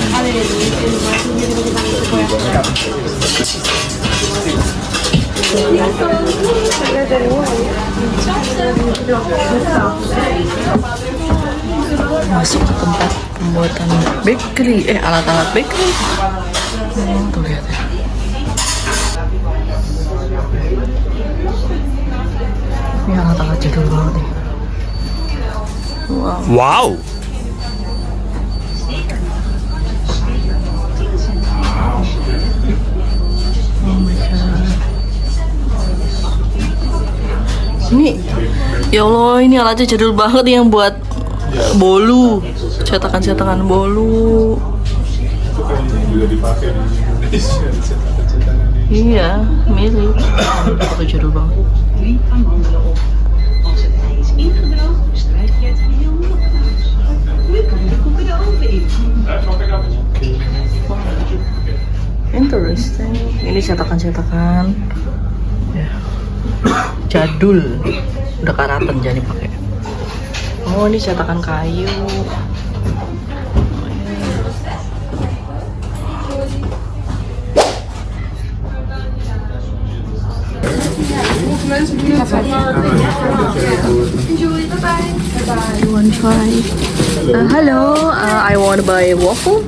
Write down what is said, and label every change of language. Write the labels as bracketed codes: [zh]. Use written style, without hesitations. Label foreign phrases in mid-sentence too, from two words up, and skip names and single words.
[id] Masuk ke tempat pembuatan bakery, alat-alat bakery. Tuh lihat ya. Ini alat-alat jadul banget nih. Wow. [en] Oh my god. [id] Ini, [ar] ya Allah, [id] ini alatnya jadul banget nih yang buat bolu, cetakan-cetakan bolu. Juga dipakai di Indonesia, cetakan-cetakan ini. Iya, mirip. Pakai jadul banget. [nl] Als het ei is ingedroogd, bestrijkt je het geheel nogmaals. Nu kan je de koeken de oven in. [id] Interesting. Ini cetakan-cetakan. Ya. Jadul. Udah karatan jadi pakai. Oh, ini cetakan kayu. [en] Enjoy, bye-bye. You want to try? Hello, I want to buy a waffle.